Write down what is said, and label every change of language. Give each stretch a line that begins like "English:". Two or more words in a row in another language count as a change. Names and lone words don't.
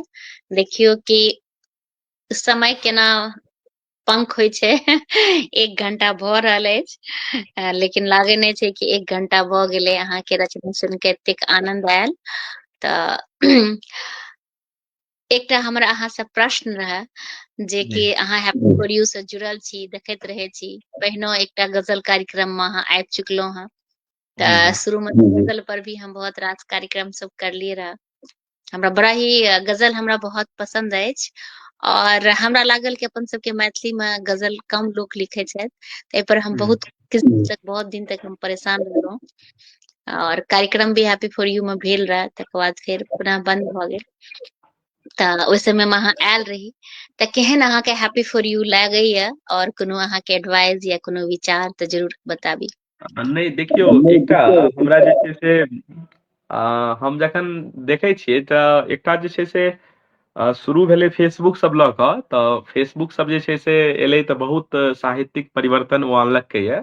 Maithili: देखियो कि समय केना पंख होइ छै एक घंटा भऽ रहल अछि लेकिन लागे नहि छै कि एक घंटा भऽ गेलै। अहाँके रचना सुनि के एतेक आनंद आयल। तऽ एकटा हमरा अहाँ से प्रश्न रहै जे कि अहाँ हैप्पी फॉर यू से जुड़ल छी, देखैत रहे छी, पहिनो एकटा गजल कार्यक्रम में अहाँ आबि चुकलहुँ हँ। तऽ शुरू में गजल पर भी हम बहुत रास कार्यक्रम सब करलिए रह। हमरा बड़ा ही गजल हमरा बहुत पसंद अछि और हमरा लागल कि अपन सबके मैथिली में गजल कम लोग लिखे छथि, ताहि पर हम बहुत बहुत दिन तक हम परेशान रहलहुँ और कार्यक्रम भी हैप्पी फॉर यू में भेल रहे, तकर बाद फेर पुनः बंद भऽ गेल। तऽ ओहि समय में अहाँ आयल रही, तऽ केहन अहाँके हैप्पी फॉर यू लागैया और कोनो अहाँके एडवाइस या कोनो विचार तऽ जरूर बताबी। नहीं देखियौ, एकटा हमरा जे छै से हम जखन देखै छियै तऽ एकटा जे छै से शुरू भेलै फेसबुक सब लऽ कऽ, तऽ फेसबुक सब जे छै से एलै तऽ बहुत साहित्यिक परिवर्तन ओ आनलकै ये।